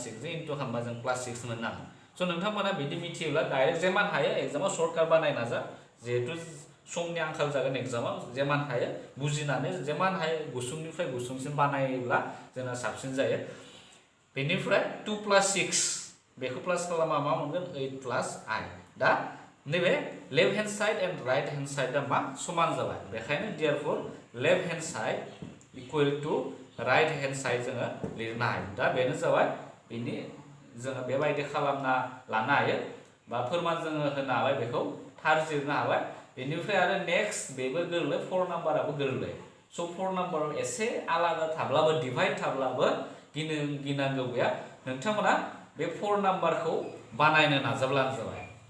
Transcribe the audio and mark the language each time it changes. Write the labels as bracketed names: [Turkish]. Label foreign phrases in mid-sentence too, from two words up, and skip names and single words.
[Bodo] 6 जों इनटु खालामबा जों प्लस 6 मोननो हायो स नोंथांमोना बिदि मिथियोब्ला डाइरेक्ट जेमान हायो एग्जामाव सर्टकाट बानाय नाजा जिहेतु समनि आंखाल जागोन एग्जामाव जेमान हायो बुजिनानै जेमान हायो गुसुंनिफ्राय गुसुंसिन बानायोब्ला जोंना साबसिन जायो बेनिफ्राय 2 प्लस 6 बेखौ प्लास खालामबा मा मोनगोन 8 प्लस i दा नैबे [English] left hand side and right hand side [Bodo] मा समान जाबाय बेखायनो [English] therefore left hand side equal to right hand side [Bodo] जोङो लिरनो हायो दा बेनो जाबाय बिनि जोङो बेबायदि खालामना लानो हायो बा फोरमान जोङो होनो हाबाय बेखौ थार जिरनो हाबाय बेनिफ्राय आरो नेक्स्ट बेबो गोरलै 4 नाम्बाराबो गोरलै स 4 नाम्बाराव एसे आलादा थाब्लाबो डिवाइड थाब्लाबो गिनांगौ गैया नोंथांमोना बे 4 नाम्बारखौ बानायनो नाजाब्लानो जाबाय